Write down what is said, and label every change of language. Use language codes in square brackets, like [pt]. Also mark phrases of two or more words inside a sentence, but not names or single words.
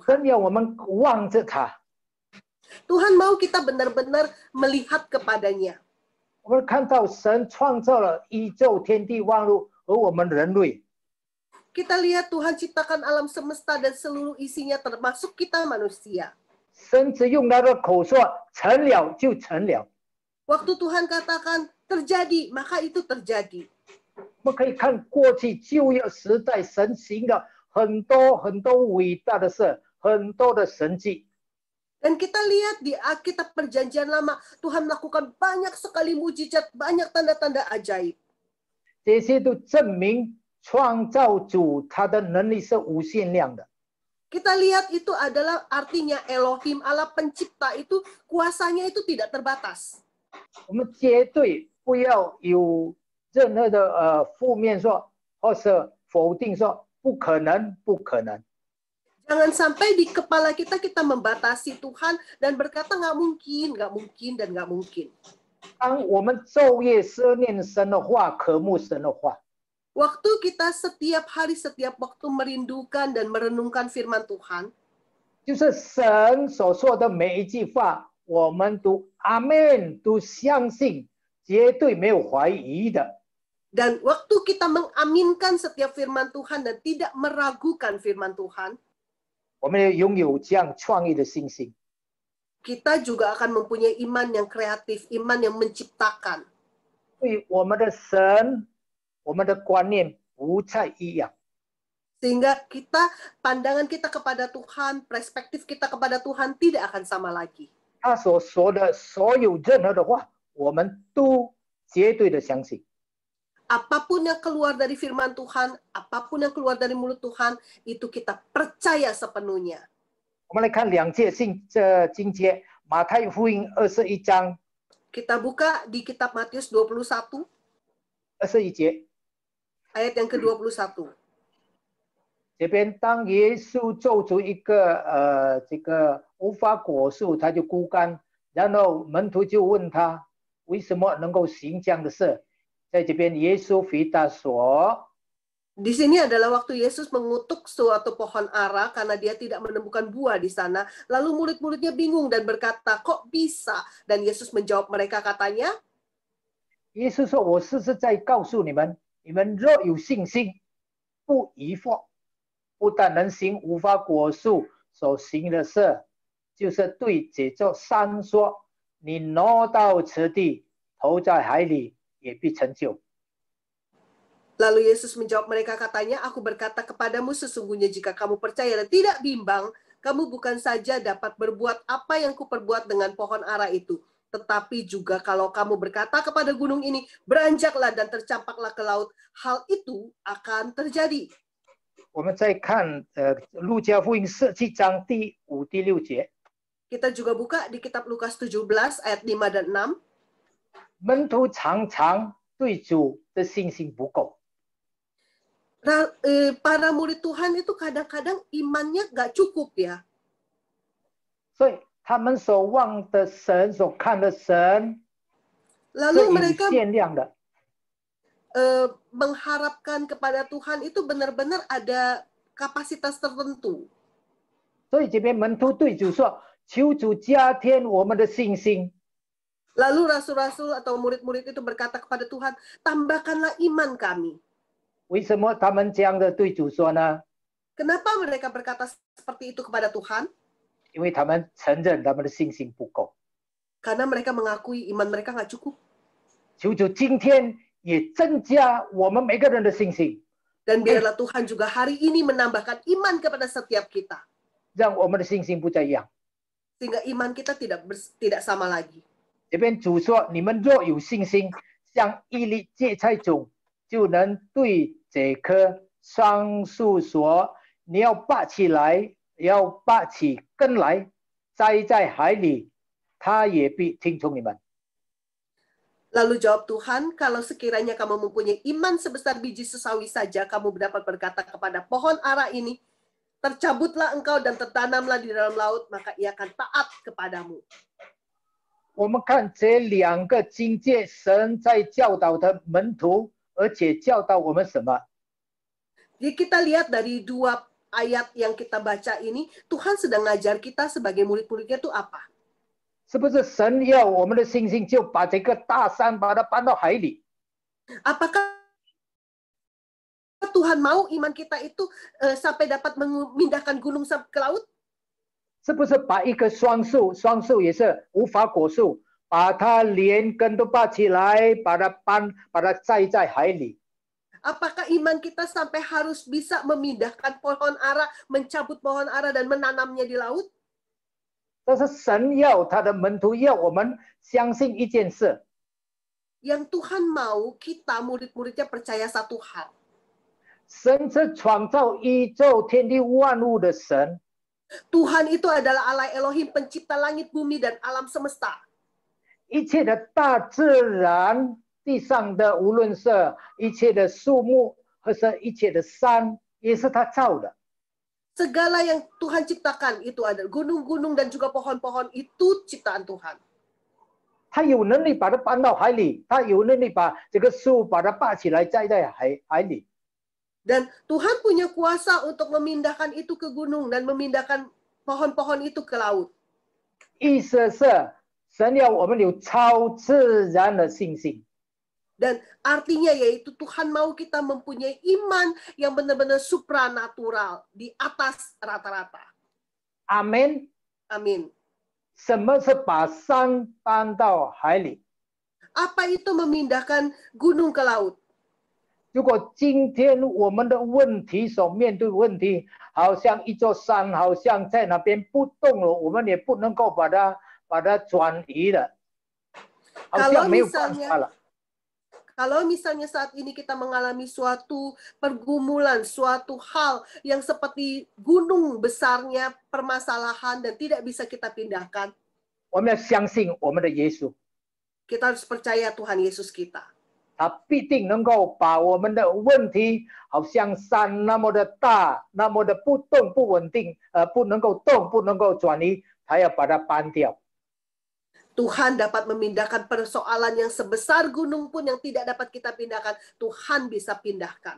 [zh] 神要我们望着他， [id] Tuhan mau kita benar-benar melihat kepadanya. [zh] 我们看到神创造了宇宙天地万物和我们人类。 [id] Kita lihat Tuhan ciptakan alam semesta dan seluruh isinya termasuk kita manusia. [zh] 神只用他的口说成了就成了。 [id] Waktu Tuhan katakan terjadi, maka itu terjadi. [zh] 我们可以看过去旧约时代神行的很多伟大的事，很多的神迹。 [id] Dan kita lihat di Alkitab Perjanjian Lama, Tuhan melakukan banyak sekali mujizat, banyak tanda-tanda ajaib. [zh] 这些都证明创造主他的能力是无限量的。 [id] Kita lihat itu adalah artinya Elohim, Allah pencipta itu kuasanya itu tidak terbatas. [zh] 我们绝对不要有任何的负面说，或是否定说不可能，不可能。 [id] Jangan sampai di kepala kita membatasi Tuhan dan berkata nggak mungkin, dan nggak mungkin. [zh] 当我们昼夜思念神的话，渴慕神的话， [id] Waktu kita setiap hari, setiap waktu merindukan dan merenungkan firman Tuhan, [zh] 就是神所说的每一句话，我们都阿门，都相信，绝对没有怀疑的。 [id] dan waktu kita mengaminkan setiap firman Tuhan dan tidak meragukan firman Tuhan, [zh] 我们要拥有这样创意的信心。 [id] kita juga akan mempunyai iman yang kreatif, iman yang menciptakan. [zh] 对我们的神，我们的观念不再一样。 [id] Sehingga pandangan kita kepada Tuhan, perspektif kita kepada Tuhan tidak akan sama lagi. [zh] 他所说的所有任何的话，我们都绝对的相信。 [id] Apapun yang keluar dari firman Tuhan, apapun yang keluar dari mulut Tuhan, itu kita percaya sepenuhnya. [zh] 我们来看两节经节，马太福音21章 [id] Kita buka di kitab Matius 21, [zh] 21节， [id] ayat yang ke-21. [zh] 这边当耶稣做出一个这个无花果树，他就枯干，然后门徒就问他为什么能够行这样的事。在这边耶稣回答说。 [id] Di sini adalah waktu Yesus mengutuk suatu pohon ara karena dia tidak menemukan buah di sana. Lalu murid-muridnya bingung dan berkata, kok bisa? Dan Yesus menjawab mereka katanya, [zh] 耶稣说：“我实实在告诉你们，你们若有信心，不疑惑，不但能行无花果树所行的事，就是对这座山说：你挪到此地，投在海里，也必成就。” [id] Lalu Yesus menjawab mereka katanya, aku berkata kepadamu sesungguhnya jika kamu percaya dan tidak bimbang, kamu bukan saja dapat berbuat apa yang kuperbuat dengan pohon ara itu, tetapi juga kalau kamu berkata kepada gunung ini, beranjaklah dan tercampaklah ke laut, hal itu akan terjadi. [zh] 我们再看路加福音17章第5、第6节， [id] Kita juga buka di kitab Lukas 17 ayat 5 dan 6. [zh] 门徒常常对主的信心不够。 [id] Para murid Tuhan itu kadang-kadang imannya nggak cukup ya. [zh] 所以他们所望的神、所看的神是 [id] Lalu [zh] 有 [id] mereka [zh] 限量的。 [id] mengharapkan kepada Tuhan itu benar-benar ada kapasitas tertentu. [zh] 所以这边门徒对主说：“求主加添我们的信心。” [id] Lalu rasul-rasul atau murid-murid itu berkata kepada Tuhan, tambahkanlah iman kami. [zh] 为什么他们这样的对主说呢？ [id] Kenapa mereka berkata seperti itu kepada Tuhan? [zh] 因为他们承认他们的信心不够。 [id] Karena mereka mengakui iman mereka nggak cukup. [zh] 求主今天也增加我们每个人的信心， [id] Dan biarlah Tuhan juga hari ini menambahkan iman kepada setiap kita. [zh] 让我们的信心不再一样。 [id] Sehingga iman kita tidak sama lagi. [zh] 这边主说：“你们若有信心，像一粒芥菜种，就能对这棵桑树说：你要拔起来，要拔起根来，栽在海里，它也必听从你们。” [id] Lalu jawab Tuhan, kalau sekiranya kamu mempunyai iman sebesar biji sesawi saja, kamu dapat berkata kepada pohon ara ini, tercabutlah engkau dan tertanamlah di dalam laut, maka ia akan taat kepadamu. [zh] 我们看这两个经节，神在教导的门徒，而且教导我们什么？ [id] Jadi kita lihat dari dua ayat yang kita baca ini, Tuhan sedang ngajar kita sebagai murid-muridnya itu apa? [zh] 是不是神要我们的信心就把这个大山把它搬到海里？ [id] Apakah Tuhan mau iman kita itu sampai dapat memindahkan gunung ke laut? [zh] 是不是把一棵双树也是无花果树，把它连根都拔起来，把它栽在海里？ [id] Apakah iman kita sampai harus bisa memindahkan pohon ara, mencabut pohon ara dan menanamnya di laut? [zh] 但是神要他的门徒要我们相信一件事， [id] Yang Tuhan mau kita murid-muridnya percaya satu hal. [zh] 神是创造宇宙天地万物的神。 [id] Tuhan itu adalah Allah Elohim, pencipta langit, bumi, dan alam semesta. [zh] 一切的大自然，地上的无论是一切的树木，或是一切的山，也是他造的。 [id] Segala yang Tuhan ciptakan itu ada gunung-gunung dan juga pohon-pohon itu ciptaan Tuhan. [zh] 他有能力把它搬到海里，他有能力把这个树把它拔起来栽在海里。 [id] Dan Tuhan punya kuasa untuk memindahkan itu ke gunung dan memindahkan pohon-pohon itu ke laut. [zh] 意思是神要我们有超自然的信心。 [id] Dan artinya yaitu Tuhan mau kita mempunyai iman yang benar-benar supranatural, di atas rata-rata. [zh] 阿门。 [id] Amin. [zh] 什么是把山搬到海里？ [id] Apa itu memindahkan gunung ke laut? [zh] 如果今天我们的问题所面对的问题，好像一座山，好像在那边不动了，我们也不能够把它转移了，好 [id] Kalau [zh] 像没有办 [id] misalnya [zh] 法了。 [id] Kalau misalnya saat ini kita mengalami suatu pergumulan, suatu hal yang seperti gunung besarnya permasalahan dan tidak bisa kita pindahkan, [zh] 我们要相信我们的耶稣， [id] kita harus percaya Tuhan Yesus kita. [zh] 他必定能够把我们的问题，好像山那么的大，那么的不动不稳定，不能够动，不能够转移，他要把它搬掉。 [id] Tuhan dapat memindahkan persoalan yang sebesar gunung pun yang tidak dapat kita pindahkan, Tuhan bisa pindahkan.